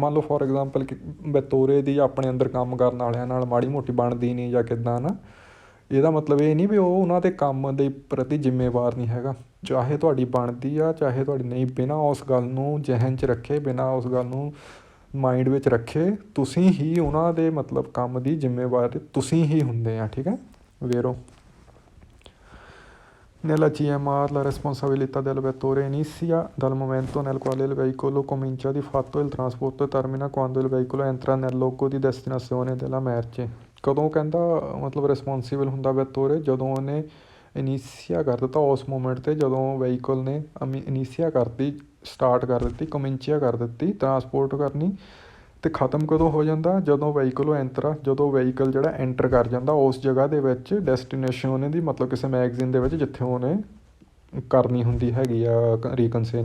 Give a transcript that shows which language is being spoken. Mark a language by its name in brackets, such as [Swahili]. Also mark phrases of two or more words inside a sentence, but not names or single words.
[Punjabi] ਮੰਨ ਲਓ [English] for example [Punjabi] ਕਿ ਵੈਤੋਰੇ ਦੀ ਆਪਣੇ ਅੰਦਰ ਕੰਮ ਕਰਨ ਵਾਲਿਆਂ ਨਾਲ ਮਾੜੀ ਮੋਟੀ ਬਣਦੀ ਨਹੀਂ ਜਾਂ ਕਿੱਦਾਂ ਨਾ, ਇਹਦਾ ਮਤਲਬ ਇਹ ਨਹੀਂ ਵੀ ਉਹ ਉਹਨਾਂ ਦੇ ਕੰਮ ਦੇ ਪ੍ਰਤੀ ਜ਼ਿੰਮੇਵਾਰ ਨਹੀਂ ਹੈਗਾ। ਚਾਹੇ ਤੁਹਾਡੀ ਬਣਦੀ ਆ ਚਾਹੇ ਤੁਹਾਡੀ ਨਹੀਂ, ਬਿਨਾਂ ਉਸ ਗੱਲ ਨੂੰ ਜ਼ਿਹਨ 'ਚ ਰੱਖੇ, ਬਿਨਾਂ ਉਸ ਗੱਲ ਨੂੰ ਮਾਇੰਡ ਵਿੱਚ ਰੱਖੇ, ਤੁਸੀਂ ਹੀ ਉਹਨਾਂ ਦੇ ਮਤਲਬ ਕੰਮ ਦੀ ਜ਼ਿੰਮੇਵਾਰ ਤੁਸੀਂ ਹੀ ਹੁੰਦੇ ਆ। ਠੀਕ ਹੈ, [Italian] vero? Nella CMR la responsabilità del vettore inizia dal momento nel quale il veicolo comincia di fatto il trasporto e termina quando il veicolo entra nel luogo di destinazione della merce। [Punjabi] ਕਦੋਂ ਕਹਿੰਦਾ ਮਤਲਬ ਰਿਸਪੋਂਸੀਬਲ ਹੁੰਦਾ ਵੈਤੋਰੇ, ਜਦੋਂ ਉਹਨੇ ਇਨੀਸ਼ੀਆ ਕਰ ਦਿੱਤਾ ਉਸ ਮੂਮੈਂਟ 'ਤੇ, ਜਦੋਂ ਵਹੀਕਲ ਨੇ ਇਨੀਸ਼ੀਆ ਕਰਤੀ, ਸਟਾਰਟ ਕਰ ਦਿੱਤੀ, ਕਮਿੰਚੀਆ ਕਰ ਦਿੱਤੀ ਟਰਾਂਸਪੋਰਟ ਕਰਨੀ, ਅਤੇ ਖ਼ਤਮ ਕਦੋਂ ਹੋ ਜਾਂਦਾ ਜਦੋਂ ਵਹੀਕਲ ਐਂਟਰ, ਜਦੋਂ ਵਹੀਕਲ ਜਿਹੜਾ ਐਂਟਰ ਕਰ ਜਾਂਦਾ ਉਸ ਜਗ੍ਹਾ ਦੇ ਵਿੱਚ ਡੈਸਟੀਨੇਸ਼ਨ ਉਹਨੇ ਦੀ, ਮਤਲਬ ਕਿਸੇ ਮੈਗਜ਼ੀਨ ਦੇ ਵਿੱਚ ਜਿੱਥੇ ਉਹਨੇ ਕਰਨੀ ਹੁੰਦੀ ਹੈਗੀ ਆ ਰੀਕਨਸੇਨੀਆ।